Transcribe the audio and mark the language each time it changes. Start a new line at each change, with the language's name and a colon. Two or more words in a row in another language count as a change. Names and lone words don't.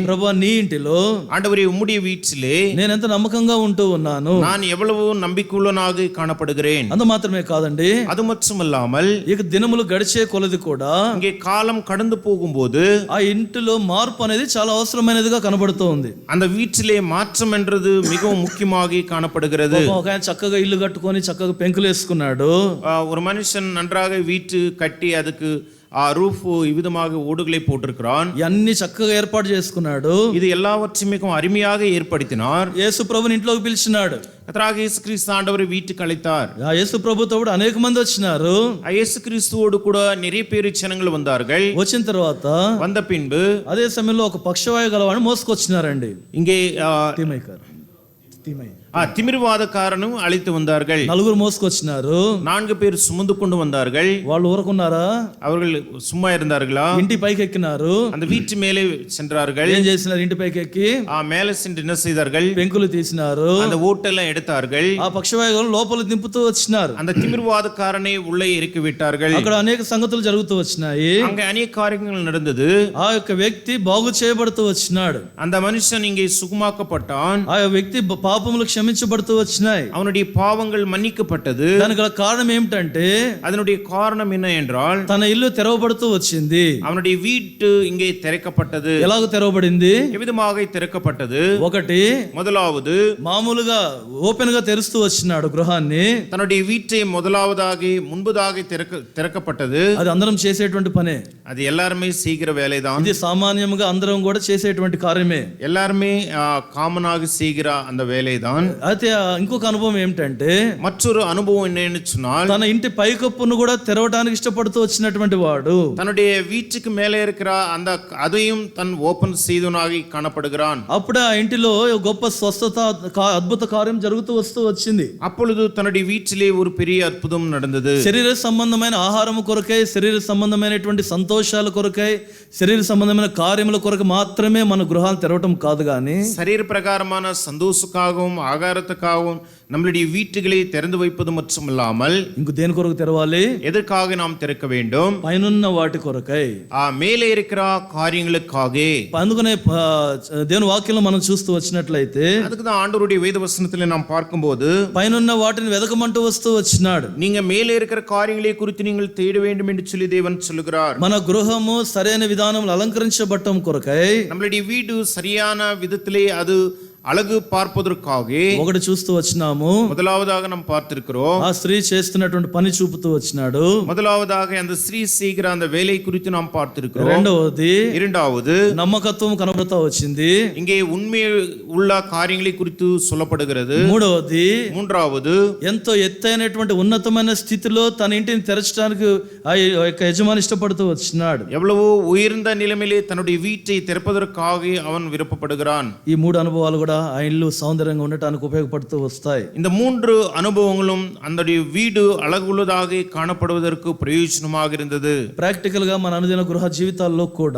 Telugu: ప్రభువా, నీ ఇంటిలో
Tamil: ஆண்டவரே, உம்முடைய வீட்டிலே
Telugu: నేను ఎంత నమ్మకంగా ఉంటూ ఉన్నాను.
Tamil: நான் எவ்வளவு நம்பிக்கையுள்ளவனாக காணப்படுகிறேன்.
Telugu: అంత మాత్రమే కాదండి,
Tamil: அது மட்டுமல்லாமல்
Telugu: ఇక దినములు గడిచే కొలది కూడా
Tamil: இங்கே காலம் கடந்து போகும்போது
Telugu: ఆ ఇంటిలో మార్పు అనేది చాలా అవసరమైనదిగా కనబడుతూ ఉంది.
Tamil: அந்த வீட்டிலே மாற்றம் என்றது மிகவும் முக்கியமாக காணப்படுகிறது.
Telugu: ఒక ఆయన చక్కగా ఇల్లు కట్టుకొని చక్కగా పెంకులు వేసుకున్నాడు.
Tamil: ஒரு மனுஷன் நன்றாக வீட்டு கட்டி அதுக்கு ரூஃப் இவ்விதமாக ஓடுகளை போட்டிருக்கிறான்.
Telugu: ఇవన్నీ చక్కగా ఏర్పాటు చేసుకున్నాడు.
Tamil: இது எல்லாவற்றையும் மிகவும் அருமையாக ஏற்படுத்தினார்.
Telugu: యేసు ప్రభుని ఇంట్లోకి పిలిచినాడు.
Tamil: கர்த்தராக இயேசு கிறிஸ்து ஆண்டவரை வீட்டுக்கு அழைத்தார்.
Telugu: ఆ యేసు ప్రభుతో కూడా అనేక మంది వచ్చినారు.
Tamil: இயேசு கிறிஸ்துவோடு கூட நிறைய பேர் ஜனங்கள் வந்தார்கள்.
Telugu: వచ్చిన తర్వాత
Tamil: வந்த பின்பு
Telugu: అదే సమయంలో ఒక పక్షవాయు గలవాడిని మోసుకొచ్చినారండి.
Tamil: இங்கே
Telugu: తీమయ్య గారు, తీమయ్య
Tamil: திமிர்வாதக்காரனும் அழைத்து வந்தார்கள்.
Telugu: నలుగురు మోసుకొచ్చినారు.
Tamil: 4 பேர் சுமந்து கொண்டு வந்தார்கள்.
Telugu: వాళ్ళు ఊరుకున్నారా?
Tamil: அவர்கள் சும்மா இருந்தார்களா?
Telugu: ఇంటి పైకి ఎక్కినారు.
Tamil: அந்த வீட்டு மேலே சென்றார்கள்.
Telugu: ఏం చేసినారు? ఇంటి పైకి ఎక్కి
Tamil: மேலே சென்று என்ன செய்தார்கள்?
Telugu: పెంకులు తీసినారు.
Tamil: அந்த ஓட்டெல்லாம் எடுத்தார்கள்.
Telugu: ఆ పక్షవాయువులను లోపల దింపుతూ వచ్చినారు.
Tamil: அந்த திமிர்வாதக்காரனை உள்ளே இறக்கி விட்டார்கள்.
Telugu: అక్కడ అనేక సంగతులు జరుగుతూ వచ్చినాయి.
Tamil: அங்கே அநேக காரியங்கள் நடந்தது.
Telugu: ఆ యొక్క వ్యక్తి బాగు చేయబడుతూ వచ్చినాడు.
Tamil: அந்த மனுஷன் இங்கே சுகமாக்கப்பட்டான்.
Telugu: ఆ వ్యక్తి పాపములు క్షమించబడుతూ వచ్చినాయి.
Tamil: அவனுடைய பாவங்கள் மன்னிக்கப்பட்டது.
Telugu: దానికి గల కారణం ఏమిటంటే
Tamil: அதனுடைய காரணம் என்ன என்றால்
Telugu: తన ఇల్లు తెరవబడుతూ వచ్చింది.
Tamil: அவனுடைய வீட்டு இங்கே திறக்கப்பட்டது.
Telugu: ఎలాగ తెరవబడింది?
Tamil: எவ்விதமாக திறக்கப்பட்டது?
Telugu: ఒకటి,
Tamil: முதலாவது
Telugu: మామూలుగా ఓపెన్ గా తెరుస్తూ వచ్చినాడు గృహాన్ని.
Tamil: தன்னுடைய வீட்டை முதலாவதாக முன்பதாக திறக்கப்பட்டது.
Telugu: అది అందరం చేసేటువంటి పనే.
Tamil: அது எல்லாருமே செய்கிற வேலைதான்.
Telugu: ఇది సామాన్యంగా అందరం కూడా చేసేటువంటి కార్యమే.
Tamil: எல்லாருமே காமனாக செய்கிற அந்த வேலைதான்.
Telugu: అయితే ఇంకొక అనుభవం ఏమిటంటే
Tamil: மற்றொரு அனுபவம் என்னன்னு சொன்னால்
Telugu: తన ఇంటి పైకప్పును కూడా తెరవడానికి ఇష్టపడుతూ వచ్చినటువంటి వాడు
Tamil: தன்னுடைய வீட்டுக்கு மேலே இருக்கிற அந்த அதையும் தன் ஓபன் செய்தவனாக காணப்படுகிறான்.
Telugu: అప్పుడు ఆ ఇంటిలో గొప్ప స్వస్థత అద్భుత కార్యం జరుగుతూ వస్తూ వచ్చింది.
Tamil: அப்பொழுது தன்னுடைய வீட்டிலே ஒரு பெரிய அற்புதம் நடந்தது.
Telugu: శరీర సంబంధమైన ఆహారం కొరకై, శరీర సంబంధమైనటువంటి సంతోషాల కొరకై, శరీర సంబంధమైన కార్యముల కొరకు మాత్రమే మన గృహాలు తెరవటం కాదు గాని
Tamil: சரீர பிரகாரமான சந்தோஷத்துக்காகவும் ஆகாரத்துக்காகவும் நம்மளுடைய வீட்டுகளை திறந்து வைப்பது மட்டுமல்லாமல்
Telugu: ఇంక దేని కొరకు తెరవాలి?
Tamil: எதற்காக நாம் திறக்க வேண்டும்?
Telugu: పైనున్న వాటి కొరకై,
Tamil: மேலே இருக்கிற காரியங்களுக்காக.
Telugu: అందుకనే దేవుని వాక్యంలో మనం చూస్తూ వచ్చినట్లయితే
Tamil: அதுக்கு தான் ஆண்டவருடைய வேத வசனத்திலே நாம் பார்க்கும்போது
Telugu: పైనున్న వాటిని వెదకమంటూ వస్తూ వచ్చినాడు.
Tamil: நீங்க மேலே இருக்கிற காரியங்களை குறித்து நீங்கள் தேட வேண்டும் என்று சொல்லி தேவன் சொல்லுகிறார்.
Telugu: మన గృహము సరైన విధానంలో అలంకరించబడటం కొరకై,
Tamil: நம்மளுடைய வீடு சரியான விதத்திலே அது அழகு பார்ப்பதற்காக
Telugu: ఒకటి చూస్తూ వచ్చినాము.
Tamil: முதலாவதாக நாம் பார்த்திருக்கிறோம்.
Telugu: ఆ స్త్రీ చేస్తున్నటువంటి పని చూపుతూ వచ్చినాడు.
Tamil: முதலாவதாக அந்த ஸ்ரீ செய்கிற அந்த வேலை குறித்து நாம் பார்த்திருக்கிறோம்.
Telugu: రెండవది,
Tamil: இரண்டாவது
Telugu: నమ్మకత్వం కనబడుతూ వచ్చింది.
Tamil: இங்கே உண்மை உள்ள காரியங்களை குறித்து சொல்லப்படுகிறது.
Telugu: మూడవది,
Tamil: மூன்றாவது
Telugu: ఎంతో ఎత్తైనటువంటి ఉన్నతమైన స్థితిలో తన ఇంటిని తెరచడానికి ఆ యొక్క యజమాని ఇష్టపడుతూ వచ్చినాడు.
Tamil: எவ்வளவோ உயர்ந்த நிலைமையிலே தன்னுடைய வீட்டை திறப்பதற்காக அவன் விருப்பப்படுகிறான்.
Telugu: ఈ మూడు అనుభవాలు కూడా ఆ ఇల్లు సౌందర్యంగా ఉండటానికి ఉపయోగపడుతూ వస్తాయి.
Tamil: இந்த 3 அனுபவங்களும் அந்த வீடு அழகுள்ளதாக காணப்படுவதற்கு பிரயோஜனமாக இருந்தது.
Telugu: ప్రాక్టికల్ గా మన అనుదిన గృహ జీవితాల్లో కూడా